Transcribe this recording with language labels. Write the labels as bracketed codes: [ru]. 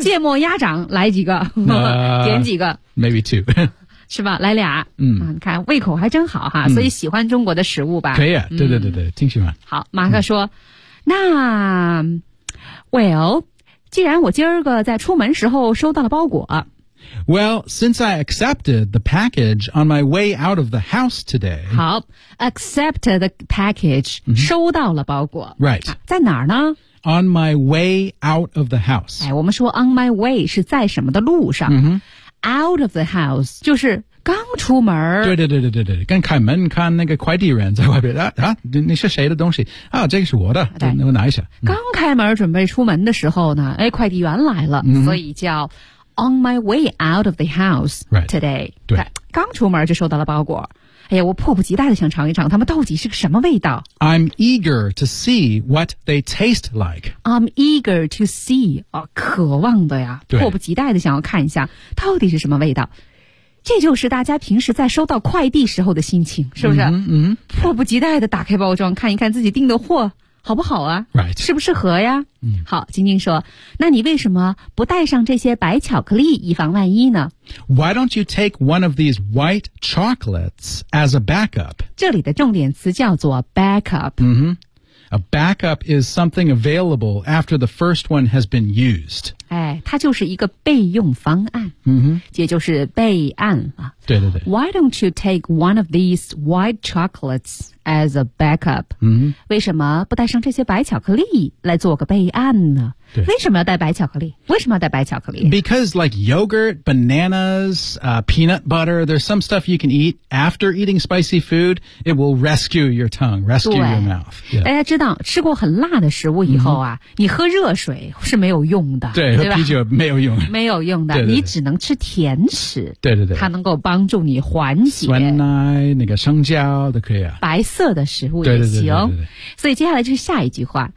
[zh] 芥末鸭掌来几个，点几个。 [en] Maybe two. [zh] 是吧，来俩。嗯、啊、你看胃口还真好哈、所以喜欢中国的食物吧。可以啊，对对对对，挺喜欢。好，马克说、那 ,well, 既然我今儿个在出门时候收到了包裹。 [en] Well, since I accepted the package on my way out of the house today. [zh] 好 , [en] accept the package,、 [zh] 收到了包裹。 [en] Right.、 [zh] 在哪儿呢？ [en] On my way out of the house. [zh] 哎，我们说 [en] on my way [zh] 是在什么的路上。嗯哼。 [en] Out of the house, [zh] 就是刚出门。对对对对对对，跟开门看那个快递员在外边啊，你是谁的东西啊，这个是我的，对，我拿一下。刚开门准备出门的时候呢，哎，快递员来了、所以叫 [en] on my way out of the house today. Right, 对。 [zh] 刚出门就收到了包裹。哎呀，我迫不及待的想尝一尝他们到底是个什么味道。 [en] I'm eager to see what they taste like. I'm eager to see. [zh] 哦，渴望的呀，迫不及待的想要看一下到底是什么味道。这就是大家平时在收到快递时候的心情，是不是？嗯、迫不及待的打开包装，看一看自己订的货好不好啊？ [en] Right. [zh] 适不适合呀？嗯、好，晶晶说，那你为什么不带上这些白巧克力以防万一呢？ [en] Why don't you take one of these white chocolates as a backup? [zh] 这里的重点词叫做 backup。 Mm-hmm. [en] A backup is something available after the first one has been used. [zh] 哎，它就是一个备用方案。嗯、mm-hmm. 哼，也就是备案啊。对对对。 [en] Why don't you take one of these white chocolates as a backup? 嗯、mm-hmm. [zh] 为什么不带上这些白巧克力来做个备案呢？对，为什么要带白巧克力？为什么要带白巧克力？ [en] Because like yogurt, bananas, peanut butter, there's some stuff you can eat after eating spicy food. It will rescue your tongue, rescue your mouth.、 Yeah. [zh] 大家知道吃过很辣的食物以后啊、你喝热水是没有用的。对，喝啤酒没有用。没有用的，对对对，你只能吃甜食。对对对。它能够帮助你缓解。酸奶，那个生姜都可以啊。白色的食物也行。对对对对对对对。所以接下来就是下一句话。